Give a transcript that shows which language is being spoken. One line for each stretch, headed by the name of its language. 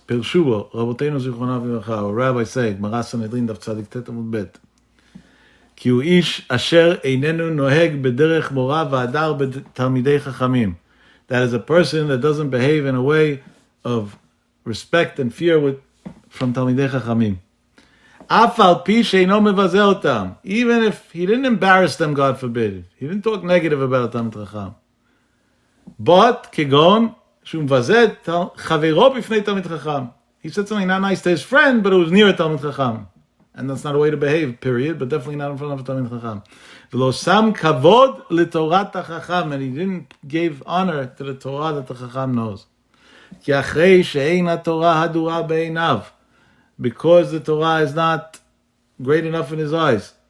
Hebrew: Pirshubo, Raboteinu Zichronav Livracha,
English: or Rabbi say,
Hebrew: Gemara Sanhedrin Daf Tzadik Tet Amud Bet, כי הוא איש אשר איננו נוהג בדרך מורא והדר בתלמידי חכמים.
English: That is a person that doesn't behave in a way of respect and fear from תלמידי חכמים.
Hebrew: אף על פי שאינו מבזה אותם.
English: Even if he didn't embarrass them, God forbid. He didn't talk negative about a תלמיד חכם.
Hebrew: But, כגון, שהוא מבזה את חברו בפני תלמיד חכם.
English: He said something not nice to his friend, but it was near a תלמיד חכם. And that's not a way to behave, period, but definitely not in front of a Talmid Chacham.
Hebrew: V'lo sam kavod l'torat hachacham,
English: and he didn't give honor to the Torah that the Chacham knows.
Hebrew: Ki achrei she'ein haTorah hadura be'einav,
English: because the Torah is not great enough in his eyes.